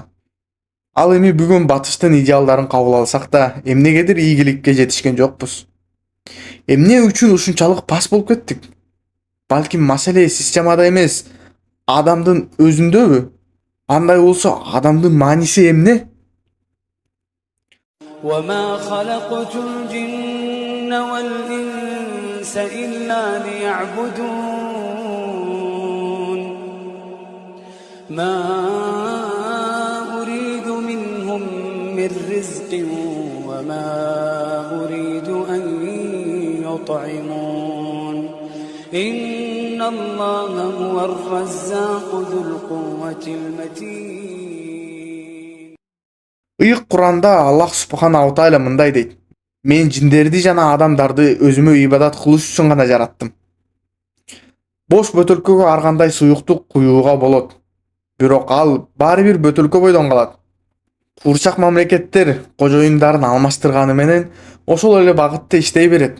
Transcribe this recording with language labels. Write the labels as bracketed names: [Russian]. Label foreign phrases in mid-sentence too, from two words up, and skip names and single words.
[Kyrgyz] Ал эми бүгүн батыштын идеалдарын кабыл алсак да, эмнегедир ийгиликке жетишкен жокпуз. Эмне үчүн ушунчалык пас болуп кеттик? Балким маселе системада эмес, адамдын өзүндөбү? Андай болсо, адамдын мааниси эмне? [Arabic] وما خلقت الجن والإنس إلا ليعبدون ما أريد منهم من رزق وما أريد أن يطعمون إن الله هو الرزاق ذو القوة المتين. [Kyrgyz] Ыйык Куранда Аллах [Arabic] سبحانه تعالى [Kyrgyz] мындай дейт: Мен жиндерди жана адамдарды өзүмө ибадат кылыш үчүн гана жараттым. Бош бөтөлкөгө ар кандай суюктук куюуга болот. Бирок ал баары бир бөтөлкө бойдон калат. Курчак мамлекеттер кожоюндарын алмаштырганы менен ошол эле багытта иштей берет.